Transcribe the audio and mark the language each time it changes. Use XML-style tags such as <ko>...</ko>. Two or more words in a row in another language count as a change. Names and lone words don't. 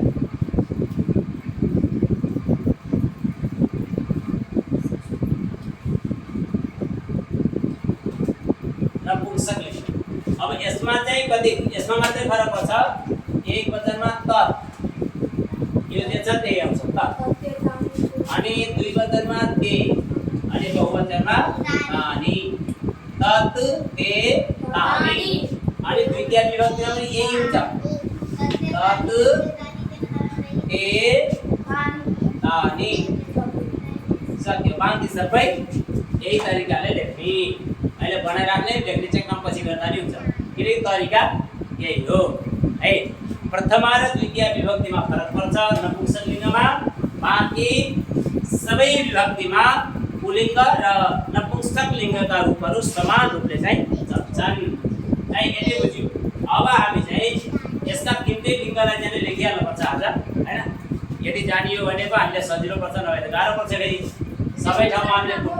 <ne>नपुंसक लिङ्ग अब यसमा चाहिँ कति यसमा मात्रै फरक पर्छ एक वचनमा त यो जे छ त्यही आउँछ त अनि दुई वचनमा ते अनि बहुवचनमा तानि</ne> <sa>तत् ते तानि</sa> <ne>अनि द्वितीय विभक्तिमा पनि यही हुन्छ</ne> <sa>तत् ते</sa> <ne>तानि सक्यो बाँकी सबै यही तरिकाले लेख्ने अहिले बनाइराख्ने लेख्ने चाहिँ काम पछि गर्दा नि हुन्छ किनकि तरिका यही हो है प्रथमा र द्वितीय विभक्तिमा फरक पर्छ नपुंसक लिङ्गमा बाँकी सबै विभक्तिमा पुल्लिङ्ग र नपुंसक लिङ्गका रूपहरू समान रूपले चाहिँ चल्छन् है यति बुझ्यो अब हामी चाहिँ यसका तिनटै लिङ्गलाई चाहिँ लेखिहाल्नुपर्छ आज हैन यदि जानियो भने पो हामीले सजिलो पर्छ नभए त गाह्रो पर्छ फेरि सबै ठाउँमा हामीले</ne>